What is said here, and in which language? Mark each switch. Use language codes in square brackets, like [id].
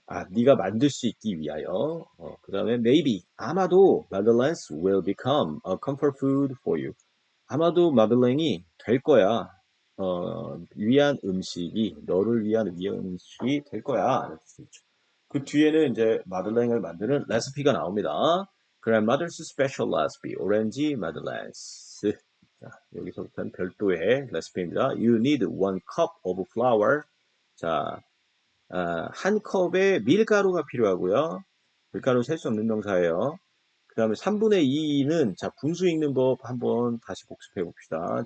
[ko] 네가 만들 수 있기 위하여. 그 다음에 [en] maybe [ko] 아마도 [en] madeleines will become a comfort food for you. [ko] 아마도 마들렌이 될 거야. 위한 음식이 너를 위한 음식이 될 거야. 이렇게 쓰죠. 그 뒤에는 이제 마들렌을 만드는 레시피가 나옵니다. [en] Grandmother's special recipe, [ko] 오렌지 마들렌스. 자, 여기서부터는 별도의 레시피입니다. [en] You need 1 cup of flour. [ko] 자, 한 컵의 밀가루가 필요하고요. 밀가루 셀 수 없는 명사예요. 그 다음에 3분의 2는 자 분수 읽는 법 한번 다시 복습해 봅시다.